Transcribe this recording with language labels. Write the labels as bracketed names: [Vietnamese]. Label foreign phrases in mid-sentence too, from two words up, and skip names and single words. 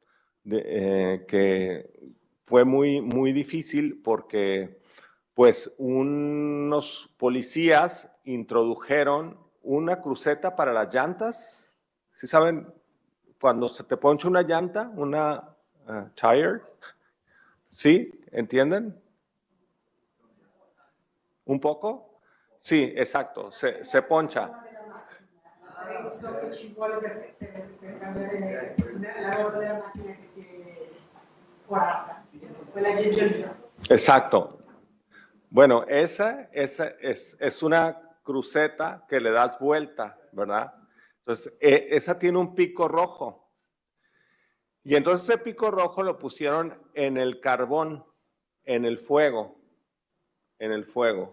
[Spanish] que fue muy difícil porque pues unos policías introdujeron una cruceta para las llantas. ¿Sí saben? Cuando se te poncha una llanta, una tire. ¿Sí? ¿Entienden? ¿Un poco? Sí, exacto, se poncha. [Italian] Penso che ci vuole per cambiare la ruota della macchina che si è guardata, quella giorgiolina. [Spanish] Exacto. Bueno, esa es una cruceta que le das vuelta, ¿verdad? Entonces, esa tiene un pico rojo. Y entonces ese pico rojo lo pusieron en el carbón, en el fuego, en el fuego.